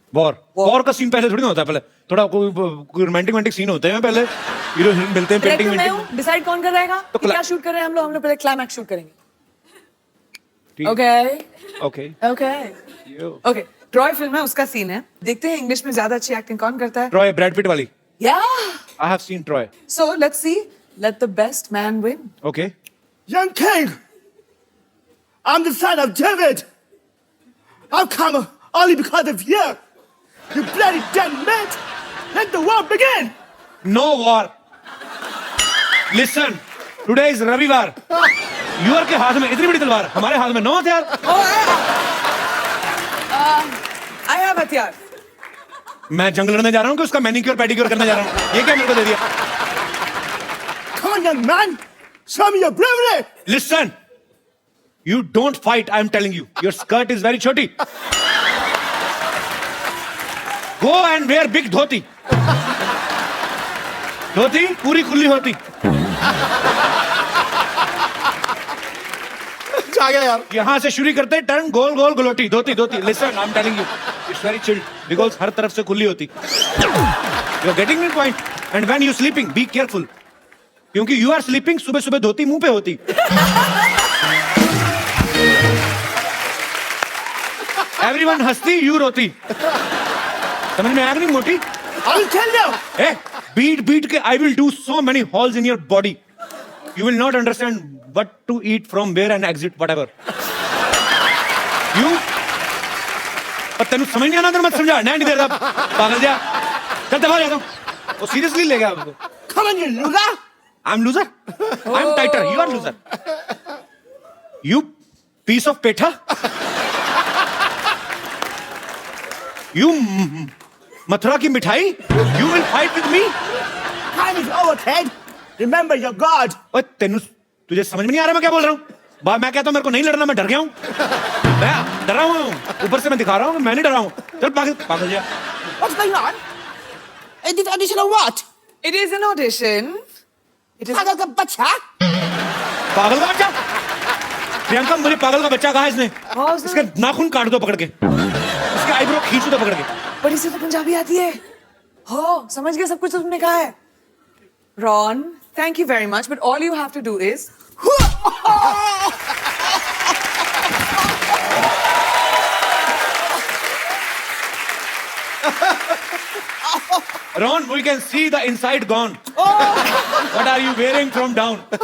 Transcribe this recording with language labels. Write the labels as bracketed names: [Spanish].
[Hindi] War का scene पहले थोड़ी ना होता है. पहले थोड़ा कोई रोमांटिक सीन होते हैं. पहले हीरो हीरोइन मिलते हैं, पेंटिंग डायरेक्टर मैं हूं, डिसाइड कौन कर रहेगा तो कि क्या शूट कर रहे हैं हम लोग पहले क्लाइमैक्स शूट करेंगे. ठीक. [English] Okay Okay. Okay okay. [Hindi] Troy film है, उसका सीन है. देखते हैं इंग्लिश में ज्यादा अच्छी एक्टिंग कौन करता है. [English] Troy, Brad Pitt वाली. [Hindi] या [English] I have seen Troy. So let's see. Let the best man win. Okay. Young king, I'm the son of David. I've come only because of you. You bloody damn man. Let the war begin. No war. Listen. Today is Ravivar. [Hindi] Your के हाथ में इतनी बड़ी तलवार, हमारे हाथ में 9 हथियार. [English] I have hathiyar. [Hindi] मैं जंग लड़ने जा रहा हूँ कि उसका मैनिक्योर पेडिक्योर करने जा रहा हूँ. ये क्या मेरे को दे दिया? [English] Come on, young man. Show me your bravery. Listen. You don't fight, I'm telling you. Your skirt is very choti. Go and wear big dhoti. [Hindi] धोती पूरी खुली होती. आ गया यार. यहाँ से शुरू करते turn goal goal galouti dhoti dhoti. [English] Listen, I'm telling you, it's very chilled because [Hindi] हर तरफ से खुली होती. [English] You're getting me point. And when you sleeping, be careful. [Hindi] क्योंकि [English] you are sleeping, [Hindi] सुबह सुबह धोती मुंह पे होती. Everyone हंसती, you रोती. समझ में आया नहीं मोटी? [English] I will tell you. Hey, beat के I will do so many holes in your body. You will not understand what to eat from where and exit whatever. [Hindi] You पर तेनू समझ नहीं आना तो मत समझा. नहीं देर तक पागल जा. चल दबा जाता हूँ. वो सीरियसली ले गया उसको. [English] Come on, you loser. I'm loser. I'm tighter. You are loser. You piece of petha. [Hindi] You Mathura की मिठाई. [English] You will fight with me. Time is over, Ted. Remember your God. [Hindi] ओए तेनू तुझे समझ में नहीं आ रहा मैं क्या बोल रहा हूँ. मैं कहता हूँ मेरे को नहीं लड़ना, मैं डर गया हूँ. मैं डरा हुआ हूँ. ऊपर से मैं दिखा रहा हूँ मैं नहीं डरा हूँ. चल पागल पागल जा. [English] What's going on? Is this audition or what? It is an audition. It is. [Hindi] पागल का बच्चा. पागल का बच्चा. प्रियंका मुझे पागल का बच्चा कहा है इसने. हाँ, सर. इसके नाखून काट दो पकड़ के. इसके आईब्रो खींच दो पकड़ के. पर इसे तो पंजाबी आती है. हो समझ गया सब कुछ तो तुमने कहा है. [English] Ron, thank you very much, but all you have to do is Ron, we can see the inside gone. What are you wearing from down?